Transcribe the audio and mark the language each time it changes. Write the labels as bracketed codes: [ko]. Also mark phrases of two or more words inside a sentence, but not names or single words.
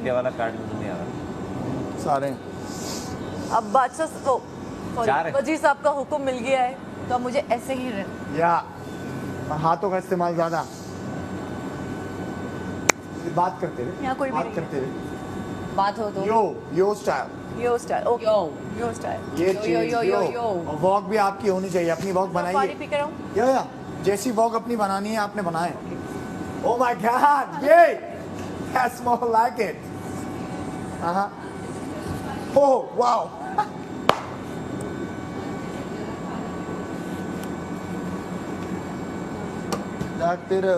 [hi] घंटे वाला कार्ड मुझे नहीं आ रहा। सारे अब बादशाह जा सॉरी रहे। वजीर साहब का हुक्म मिल गया है, तो अब मुझे ऐसे ही रहना। या हाथों का इस्तेमाल ज्यादा। बात करते रहे, यहाँ कोई भी बात नहीं करते रहे। बात हो तो यो स्टाइल, यो स्टाइल, ओके, यो यो स्टाइल। ये यो, चीज यो, यो, यो। और वॉक भी आपकी होनी चाहिए। अपनी वॉक पानी बनाइए। पी कर आऊं? या जैसी वॉक अपनी बनानी है आपने बनाए। [en] Oh my God, [hi] ये [en] that's more like it. oh wow, [hi] जागते रहो।